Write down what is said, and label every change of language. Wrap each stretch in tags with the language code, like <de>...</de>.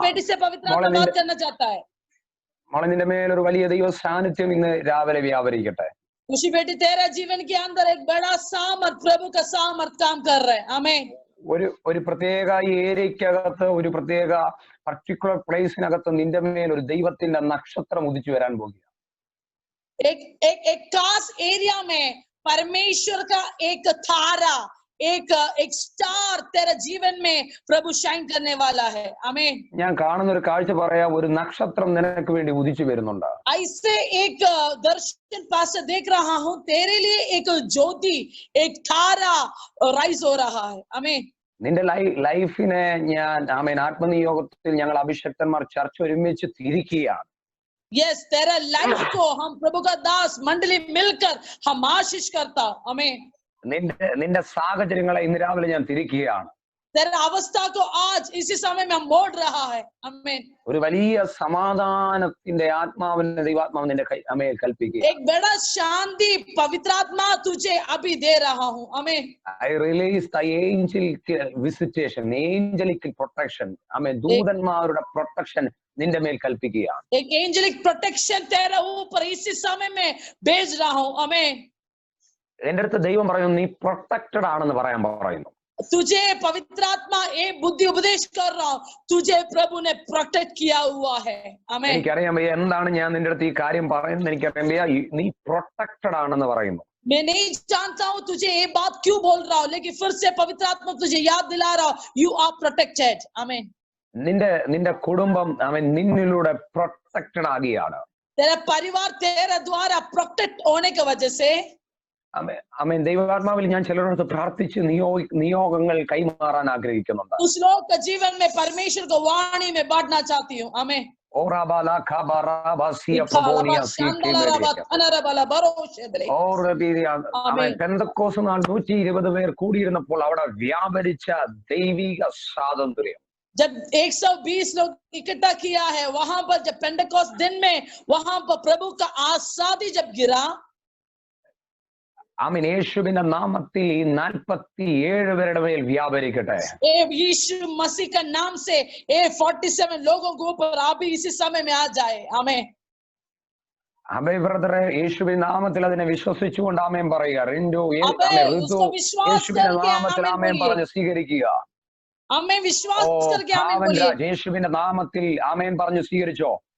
<hi>बेटी से पवित्र आत्मा बात करना चाहता है.</hi> <ml>മോളെ നിന്റെ മേലൊരു വലിയ ദൈവ സാന്നിധ്യം ഇന്ന് രാവിലെ വ്യാപരിക്കട്ടെ.</ml> <hi>खुशी बेटी तेरा जीवन के अंदर एक बड़ा सामर्थ प्रभु का सामर्थ काम कर रहा है. आमीन.</hi> <ml>ഒരു പ്രത്യേക ഏരിയക്കകത്ത് ഒരു പ്രത്യേക പർട്ടിക്കുലർ പ്ലേസിനകത്ത് നിന്റെ മേൽ ഒരു ദൈവത്തിന്റെ നക്ഷത്രം ഉദിച്ചു വരാൻ പോകുക.</ml> <hi>एक खास एरिया में परमेश्वर का एक तारा एक स्टार तेरे जीवन में प्रभु शाइन करने वाला है. आमीन.</hi> <ml>ഞാൻ കാണുന്ന ഒരു കാഴ്ച പറയാം. ഒരു നക്ഷത്രം നിനക്ക് വേണ്ടി ഉദിച്ചു വരുന്നുണ്ട്.</ml> <hi>ऐसे एक दर्शन पास देख रहा हूँ. तेरे लिए एक ज्योति एक तारा राइज हो रहा है. आमीन.</hi> <ml>നിന്റെ ലൈഫിനെ ഞാൻ ആമേൻ ആത്മനിയോഗത്തിൽ ഞങ്ങൾ അഭിഷക്തന്മാർ ചർച്ച ഒരുമിച്ച് തിരിക്കുകയാണ്.</ml> <hi>यस तेरा लाइफ को हम प्रभु का दास मंडली मिलकर हम आशीष करता. आमीन.</hi> <ml>നിന്റെ സാഹചര്യങ്ങളെ ഇന്ന് രാവിലെ ഞാൻ തിരിക്കുകയാണ്.</ml> <hi>तेरा अवस्था को आज इसी समय में मोड़ रहा है. आमीन.</hi> <ml>ഒരു വലിയ സമാധാനത്തിന്റെ ആത്മാവിന്റെ ദൈവാത്മാവ് നിന്റെ മേൽ കൽപ്പിക്കുക.</ml> <hi>एक बड़ा शांति पवित्र आत्मा तुझे अभी दे रहा हूँ. आमीन.</hi> <en>I release the angelic visitation, angelic protection. ആമേൻ.</en> <ml>ദൂതന്മാരുടെ പ്രൊട്ടക്ഷൻ നിന്റെ മേൽ കൽപ്പിക്കുകയാണ്.</ml> <hi>एक एंजेलिक प्रोटेक्शन तेरे ऊपर इसी समय में भेज रहा हूँ. आमीन.</hi> <ml>എന്റെ അടുത്ത് ദൈവം പറയുന്നു നീ പ്രൊട്ടക്റ്റഡ് ആണെന്ന് പറയുന്നു.</ml> <hi>तुझे पवित्र आत्मा ये बुद्धि उपदेश कर रहा हूँ. तुझे प्रभु ने प्रोटेक्ट किया हुआ है. आमीन.</hi> <ml>എനിക്കറിയാം ഭയ്യ എന്താണ് ഞാൻ നിന്റെ അടുത്ത് ഈ കാര്യം പറയുന്നത്. എനിക്കറിയാം ഭയ്യ നീ പ്രൊട്ടക്റ്റഡ് ആണെന്ന് പറയുന്നു.</ml> <hi>मैं नहीं जानता हूँ तुझे ये बात क्यों बोल रहा हूँ, लेकिन फिर से पवित्र आत्मा तुझे याद दिला रहा हूँ.</hi> <en>You are protected. आमीन.</en> <ml>നിന്റെ കുടുംബം അവൻ നിന്നിലൂടെ പ്രൊട്ടക്റ്റഡ് ആകുകയാണ്.</ml> <hi>तेरा परिवार तेरे द्वारा प्रोटेक्ट होने की वजह से</hi> <ml>ആമേൻ ദൈവാത്മാവിൽ ഞാൻ ചിലരോട് പ്രാർത്ഥിച്ച് നിയോഗങ്ങൾ കൈമാറാൻ ആഗ്രഹിക്കുന്നുണ്ട്.</ml> <hi>उस लोग का जीवन में परमेश्वर को वाणी में बांटना चाहती हूँ. आमीन.</hi> <ml>പെന്തക്കോസ്ത് നാൾ 120 പേർ കൂടിയിരുന്നപ്പോൾ അവിടെ വ്യാപരിച്ച ദൈവിക സ്വാതന്ത്ര്യം.</ml> <hi>जब 120 लोग इकट्ठा किया है वहां पर, जब पेंटेकोस्ट दिन में वहां पर प्रभु का आजादी जब गिरा,</hi> <ml>ആമേൻ യേശുവിന്റെ നാമത്തിൽ ഈ 47 പേരുടെ മേൽ വ്യാപരിക്കട്ടെ.</ml> <hi>यीशु मसीह का नाम से 47 लोगों के ऊपर अभी इसी समय में आ जाए. आमीन.</hi> <ml>അമേ ബ്രദറെ യേശുവിന്റെ നാമത്തിൽ അതിനെ വിശ്വസിച്ചുകൊണ്ട് ആമേൻ പറയുക. യേശുവിന്റെ നാമത്തിൽ ആമേൻ പറഞ്ഞ് സ്വീകരിക്കുക.</ml> <hi>आमीन. विश्वास करके आमीन बोलिए. बोलिए.</hi> <ml>യേശുവിന്റെ നാമത്തിൽ ആമേൻ പറഞ്ഞു സ്വീകരിച്ചോ.</ml>